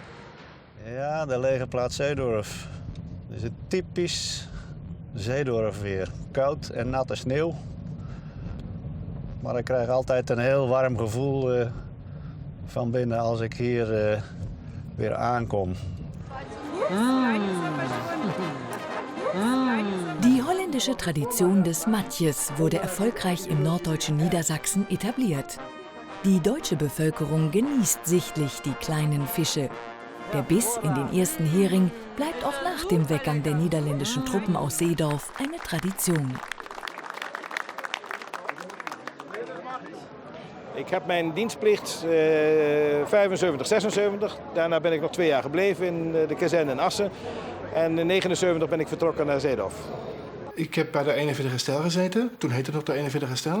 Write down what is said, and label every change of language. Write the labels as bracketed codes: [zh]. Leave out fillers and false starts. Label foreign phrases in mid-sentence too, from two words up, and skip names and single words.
[nl] Ja, de legerplaats Zeedorf. Dit is het typisch Zeedorf weer. Koud en natte sneeuw. Maar ik krijg altijd een heel warm gevoel van binnen als ik hier weer aankom. [de] Die holländische Tradition des Matjes wurde erfolgreich im norddeutschen Niedersachsen etabliert. Die deutsche Bevölkerung genießt sichtlich die kleinen Fische. Der Biss in den ersten Hering bleibt auch nach dem Weggang der niederländischen Truppen aus Seedorf eine Tradition. [nl] Ik heb mijn dienstplicht 75, 76. Daarna ben ik nog 2 jaar gebleven in de kazerne in Assen. En in 79 ben ik vertrokken naar Zeedorf. Ik heb bij de 41 Stel gezeten. Toen heette het nog de 41 Stel.